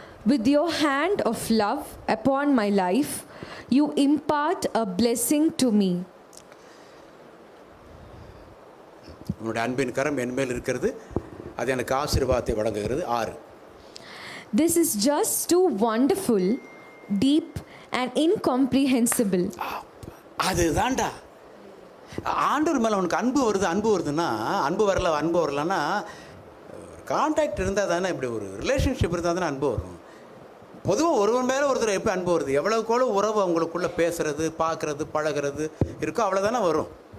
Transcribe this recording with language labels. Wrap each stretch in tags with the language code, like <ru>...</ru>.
<en>With your hand of love upon my life you impart a blessing to me.</en> <ta>உன்னுடைய அன்பின் கரம் என் மேல் இருக்கிறது, அது எனக்கு ஆசீர்வாதத்தை வழங்குகிறது. 6.</ta> <en>This is just too wonderful, deep and incomprehensible.</en> <ta>அதுதான்டா ஆண்டவர் மேலே உனக்கு அன்பு வருதுன்னா அன்பு வரலன்னா கான்டாக்ட் இருந்தால் தானே, இப்படி ஒரு ரிலேஷன்ஷிப் இருந்தால் தானே அன்பு வரும். பொதுவாக ஒருவன் மேலே ஒருத்தர் எப்போ அன்பு வருது? எவ்வளோக்கோளோ உறவு அவங்களுக்குள்ளே பேசுகிறது, பார்க்குறது, பழகிறது இருக்கோ அவ்வளோதானே வரும்.</ta>